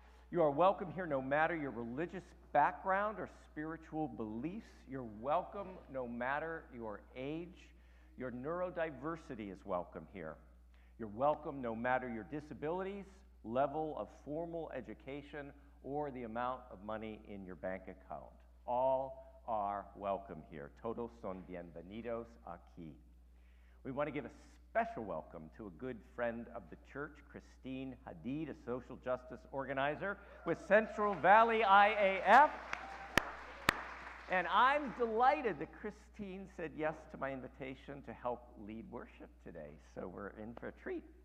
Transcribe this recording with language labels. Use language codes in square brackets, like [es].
[en] You are welcome here no matter your religious background or spiritual beliefs. You're welcome no matter your age. Your neurodiversity is welcome here. You're welcome no matter your disabilities, level of formal education, or the amount of money in your bank account. All are welcome here. [es] Todos son bienvenidos aquí. [en] We want to give a special welcome to a good friend of the church, Christine Hadid, a social justice organizer with Central Valley IAF. And I'm delighted that Christine said yes to my invitation to help lead worship today, so we're in for a treat.